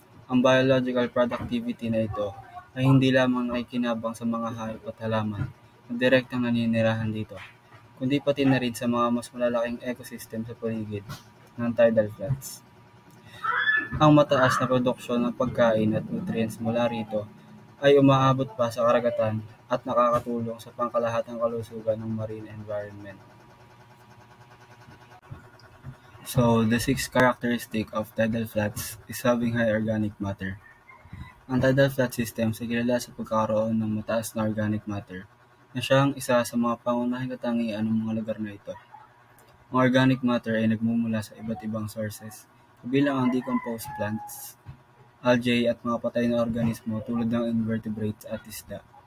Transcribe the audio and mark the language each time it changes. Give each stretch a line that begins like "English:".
Filipino: Ang biological productivity na ito ay hindi lamang nakikinabang sa mga hayop at halaman na direktang naninirahan dito, kundi pati na rin sa mga mas malalaking ecosystem sa paligid ng tidal flats. Ang mataas na produksyon ng pagkain at nutrients mula rito ay umaabot pa sa karagatan at nakakatulong sa pangkalahatang kalusugan ng marine environment.
English: So, the sixth characteristic of tidal flats is having high organic matter.
Filipino: Ang tidal flat systems ay kilala sa pagkakaroon ng mataas na organic matter na siyang isa sa mga pangunahing katangian ng mga lugar na ito. Ang organic matter ay nagmumula sa iba't ibang sources, kabilang ang decomposed plants, algae at mga patay na organismo tulad ng invertebrates at isda.